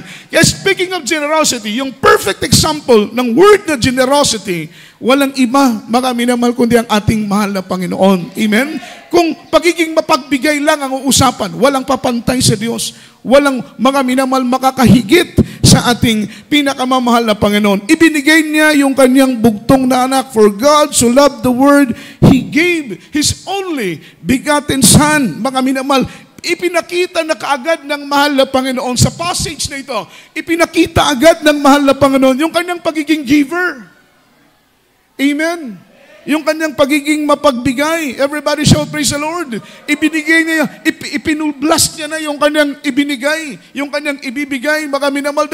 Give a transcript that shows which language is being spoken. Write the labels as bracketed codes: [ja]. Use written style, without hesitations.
[tl] Kaya [en] speaking of generosity, [tl] yung [en] perfect example [tl] ng word na generosity, walang iba, mga minamahal, kundi ang ating mahal na Panginoon. Amen? Kung pagiging mapagbigay lang ang uusapan, walang papantay sa Diyos. Walang, mga minamahal, makakahigit sa ating pinakamamahal na Panginoon. Ibinigay niya yung kanyang bugtong na anak. [en] For God so loved the world, He gave His only begotten Son. [tl] Mga minamahal, ipinakita na kaagad ng mahal na Panginoon sa passage na ito. Ipinakita agad ng mahal na Panginoon yung kanyang pagiging giver. Amen. Yung kanyang pagiging mapagbigay. [en] Everybody shout, praise the Lord. [tl] Ibinigay niya, ipinulblast niya na yung kanyang ibinigay, yung kanyang ibibigay, mga minamahal.